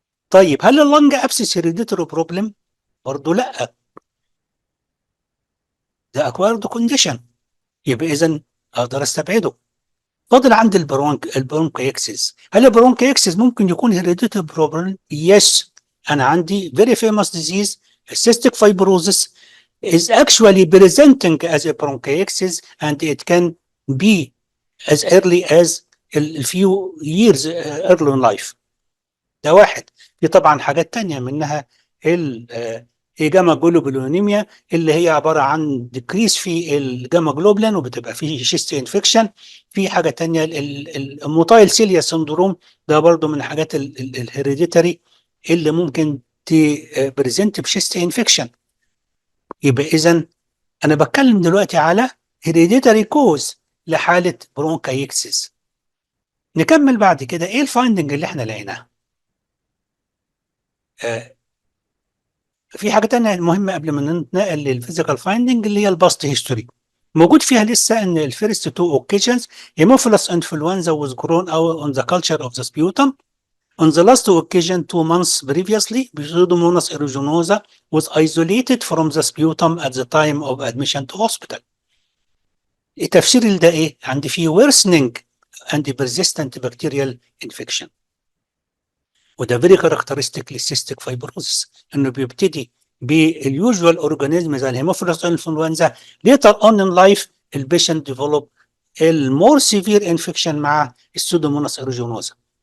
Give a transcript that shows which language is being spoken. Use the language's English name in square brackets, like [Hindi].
[Arabic] طيب هل اللنج ابسس hereditary problem؟ برضه لا، ده acquired condition، يبقى اذا اقدر استبعده. فاضل عند البرونكايكسس. هل البرونكايكسس ممكن يكون هيريديتي بروبلم؟ يس. [English] انا عندي very famous disease cystic fibrosis is actually presenting as a bronchiectasis and it can be as early as a few years early in life. [Arabic] ده واحد. في طبعا حاجات تانية منها الجاما جلوبولينيميا اللي هي عبارة عن ديكريس في الجاما جلوبلين وبتبقى فيه شيست انفكشن. في حاجة تانية الموتايل سيليا سندروم، ده برضو من الحاجات الهيريديتري اللي ممكن تبريزنت بشيست انفكشن. يبقى إذا أنا بتكلم دلوقتي على هيريديتري كوز لحالة برونكايكسس. نكمل بعد كده ايه الفايندنج اللي احنا لقيناها. في حاجة تانية مهمة قبل ما ننتقل للفيزيكال فايندنج اللي هي الباست هيستوري. [English] موجود فيها لسه ان الفيرست two organisms Haemophilus influenzae was grown out on the culture of the sputum. On the last occasion 2 months previously, Pseudomonas aeruginosa was isolated from the sputum at the time of admission to hospital. [Arabic] التفسير لده ايه؟ عندي فيه worsening and persistent bacterial infection. وده فيري كاركترستيك للسيستيك فايبروزس، انه بيبتدي باليوجوال اورجانيزم زي الهيموفيلوس انفلونزا. ليتر اون ان لايف البيشنت ديفلوب المور سيفير انفكشن مع السودوموناس ايروجينوزا.